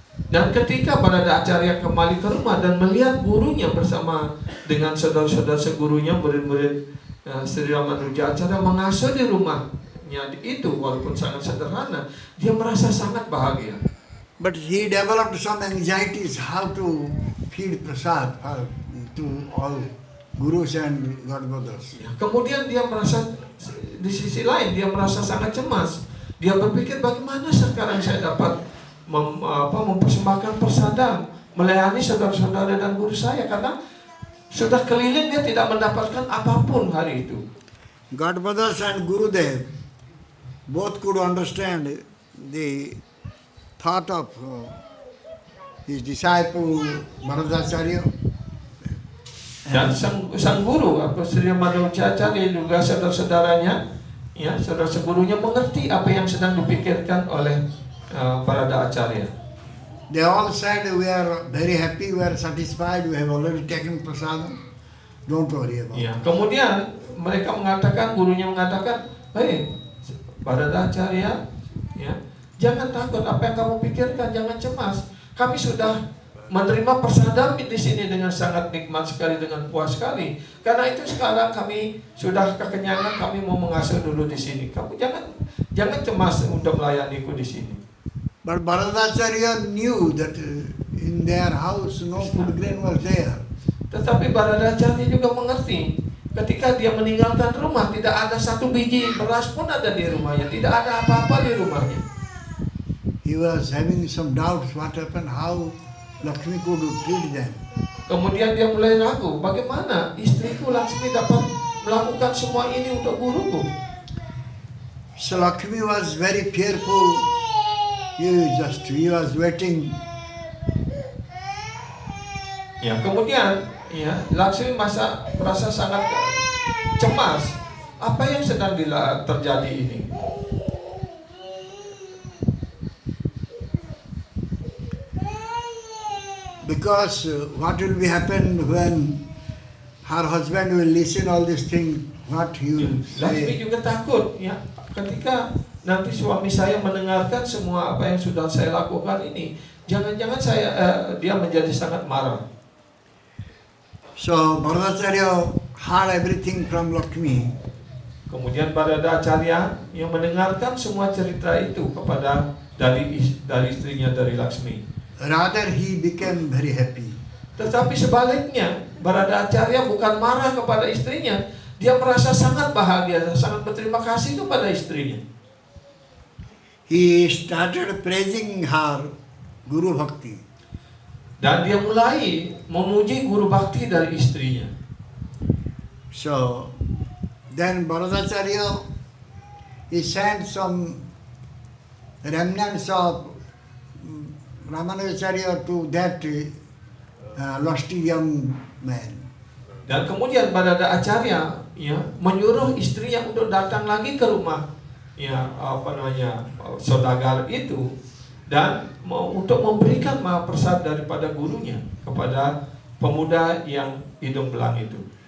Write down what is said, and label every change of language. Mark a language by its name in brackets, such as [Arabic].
[Indonesian] Dan ketika Barada Acarya kembali ke rumah dan melihat gurunya bersama dengan saudara-saudara segurunya, murid-murid Sri Ramanuja Acarya mengasuh di rumahnya itu, walaupun sangat sederhana, dia merasa sangat bahagia. [English] But he developed some anxieties how to feed prasad to all gurus and godbrothers. [Indonesian] Kemudian dia merasa, di sisi lain dia merasa sangat cemas. Dia berpikir, bagaimana sekarang saya dapat mempersembahkan prasadam, melayani saudara-saudara dan guru saya, karena sudah keliling dia tidak mendapatkan apapun hari itu. [English] Godbrothers and Gurudev both could understand the thought of his disciple Bharadacharya. [Indonesian] Dan sang guru, Sri Ramanuja Acarya juga saudara-saudaranya, ya, saudara segurunya mengerti apa yang sedang dipikirkan oleh Barada Acarya. [English] They all said, we are very happy, we are satisfied, we have already taken prasadam. Don't worry about it. [Indonesian] Ya, kemudian mereka mengatakan, gurunya mengatakan, hei Barada Acarya, ya, jangan takut apa yang kamu pikirkan, jangan cemas. Kami sudah menerima prasadam di sini dengan sangat nikmat sekali, dengan puas sekali. Karena itu sekarang kami sudah kekenyangan, kami mau mengasuh dulu di sini. Kamu jangan cemas untuk melayaniku di sini. [English] But Bharadacharya knew that in their house no food grain was there. [Indonesian] Tetapi Barada Acarya juga mengerti, ketika dia meninggalkan rumah, tidak ada satu biji beras pun ada di rumahnya, tidak ada apa-apa di rumahnya. [English] He was having some doubts what happened, how Lakshmi could treat them. [Indonesian] Kemudian dia mulai ragu, bagaimana istriku Lakshmi dapat melakukan semua ini untuk guruku. [English] So Lakshmi was very fearful. He was waiting. [Indonesian] Ya, kemudian ya, Lakshmi merasa sangat cemas. Apa yang sedang terjadi ini? [English] Because what will be happen when her husband will listen all these things, what he will [Indonesian] Lakshmi [English] say. [Indonesian] juga takut, ya, ketika nanti suami saya mendengarkan semua apa yang sudah saya lakukan ini, jangan-jangan dia menjadi sangat marah. [English] So Bharadacharya heard everything from Lakshmi. [Indonesian] Kemudian Barada Acarya yang mendengarkan semua cerita itu dari istrinya, dari Lakshmi. [English] Rather he became very happy. [Indonesian] Tetapi sebaliknya, Barada Acarya bukan marah kepada istrinya, dia merasa sangat bahagia, sangat berterima kasih kepada istrinya. [English] He started praising her Guru Bhakti. [Indonesian] Dan dia mulai memuji guru bakti dari istrinya. [English] So then Bharadacharya, he sent some remnants of Ramanujacharya to that lusty young man. [Indonesian] Dan kemudian Barada Acarya, ya, menyuruh istrinya untuk datang lagi ke rumah, ya, saudagar itu, dan untuk memberikan mahaprasad daripada gurunya kepada pemuda yang hidung belang itu.